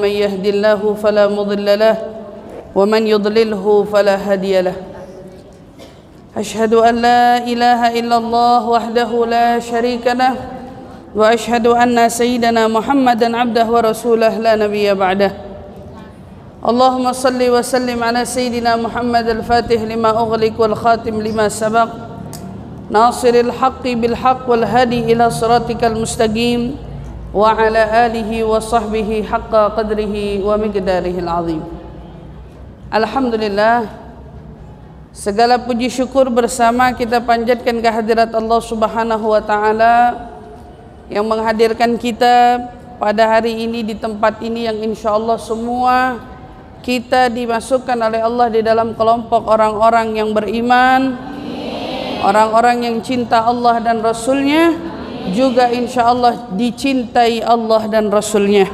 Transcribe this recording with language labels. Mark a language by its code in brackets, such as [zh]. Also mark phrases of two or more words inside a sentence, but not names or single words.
[ar] من يهده الله فلا مضل له ومن يضلل فلا هادي له. أشهد أن لا إله إلا الله وحده لا شريك له وأشهد أن سيدنا محمدا عبده ورسوله لا نبي بعده. اللهم صل وسلم على سيدنا محمد الفاتح لما أغلق والخاتم لما سبق ناصر الحق بالحق والهادي إلى صراطك المستقيم وعلى آله وصحبه حق قدره ومقداره العظيم. Alhamdulillah, [id] segala puji syukur bersama kita panjatkan kehadirat Allah [ar] سبحانه وتعالى [id] yang menghadirkan kita pada hari ini di tempat ini yang insyaallah semua kita dimasukkan oleh Allah di dalam kelompok orang-orang yang beriman, orang-orang yang cinta Allah dan Rasulnya, juga insyaallah dicintai Allah dan Rasulnya.